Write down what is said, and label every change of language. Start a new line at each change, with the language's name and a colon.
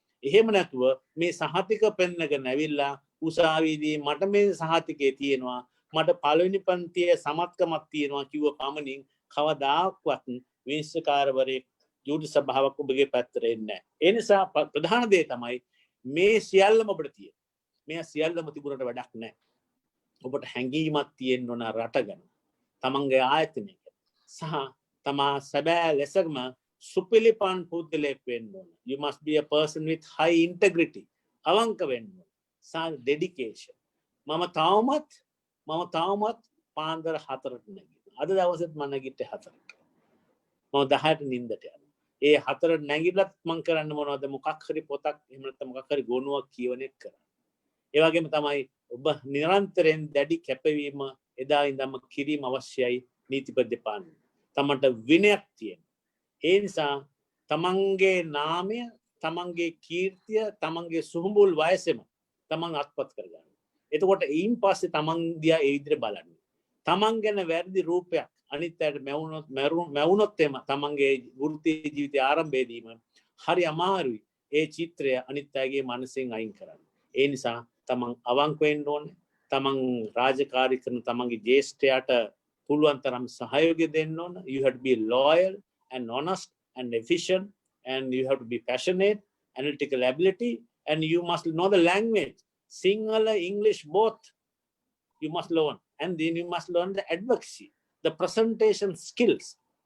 Sinhala: එහෙම නැතුව මේ සහතික පෙන්නගෙන ඇවිල්ලා උසාවියේදී මට මේ සහතිකේ තියෙනවා මට පළවෙනි පන්තියේ සමත්කමක් තියෙනවා කිව්ව පමණින් කවදාක්වත් විනිශ්චයකාරවරයෙක් ජූරි සභාවක් ඔබගේ පැත්තට එන්නේ නැහැ. ඒ නිසා ප්‍රධාන දේ තමයි මේ සියල්ලම ඔබට තියෙන. මේ සියල්ලම තිබුණට වැඩක් නැහැ. ඔබට හැඟීමක් තියෙන්න ඕන රට ගැන. තමන්ගේ ආයතනයක සහ තමා සැබෑ ලෙසම සුපිලිපන් පුද්ගලයෙක් වෙන්න ඕන.
English: You must be a person with high integrity.
Sinhala: අවංක වෙන්න ඕන. සහ dedication. මම තවමත් පාන්දර 4ට නැගිටිනවා. අද දවසෙත් මම නැගිට්ටේ 4ට. මම 10ට නිින්දට යනවා. ඒ 4ට නැගිටලත් මම කරන්න මොනවද මොකක් හරි පොතක් එහෙම නැත්නම් මොකක් හරි ගොනුවක් කියවන එක කරන්නේ. ඒ වගේම තමයි ඔබ නිරන්තරයෙන් දැඩි කැපවීම එදා ඉඳන්ම කිරීම අවශ්‍යයි නීතිපති දෙපාර්තමේන්තුවේ. තමන්ට විනයක් තියෙන. ඒ නිසා තමන්ගේ නාමය, තමන්ගේ කීර්තිය, තමන්ගේ සුහුඹුල් වයසෙම තමන් අත්පත් කරගන්න. එතකොට ඊයින් පස්සේ තමන් දිහා ඒ විදිහට බලන්න. තමන් ගැන වැරදි රූපයක් අනිත් අයට මැවුනොත් එම තමන්ගේ වෘත්ති ජීවිතයේ ආරම්භයේදීම හරි අමාරුයි ඒ චිත්‍රය අනිත් අයගේ මනසෙන් අයින් කරන්න. ඒ නිසා තමන් අවංක වෙන්න ඕනේ. තමන් රාජකාරී කරන තමන්ගේ ජේෂ්ඨයාට පුළුවන් තරම් සහයෝගය දෙන්න ඕන.
English: You have to be loyal and honest and efficient and you have to be passionate, analytical ability and you must know the language. Sinhala, English both you must learn and then you must learn the advocacy, the presentation skills.